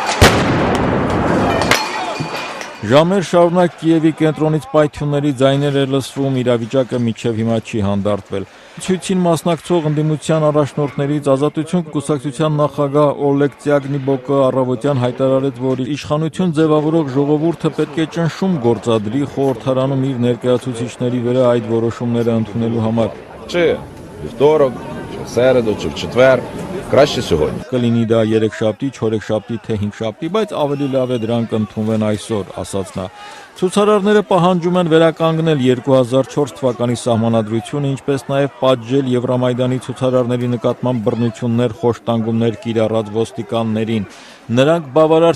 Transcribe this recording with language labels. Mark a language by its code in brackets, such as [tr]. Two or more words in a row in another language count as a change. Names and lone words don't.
[hy] ավտոմեքենա։ Ժամեր շարունակ Կիևի կենտրոնից պայթյունների ձայներ է լսվում, իրավիճակը մինչև հիմա չի հանդարտվել։ Ցույցին մասնակցող ընդդիմության առաջնորդներից Ազատություն կուսակցության նախագահ Օլեգ Տյագնիբոկը առավոտյան հայտարարեց, որ իշխանություն ձևավորող ժողովուրդը պետք է ճնշում գործադրի խորհրդարանում իր ներկայացուցիչների վրա այդ որոշումները ընդունելու համար։ [uk] Вівторок, чи в середу, чи в четвер. Краще сьогодні. [hy] Կլինի դա 3-շաբթի, 4-շաբթի, թե 5-շաբթի, բայց ավելի լավ է դրանք ընդունվեն այսօր, ասաց նա։ Ցուցարարները պահանջում են վերականգնել 2004 թվականի սահմանադրությունը, ինչպես նաև պատժել Եվրամայդանի ցուցարարների նկատմամբ բռնություններ, խոշտանգումներ կիրառած ոստիկաններին։ Նրանք բավարար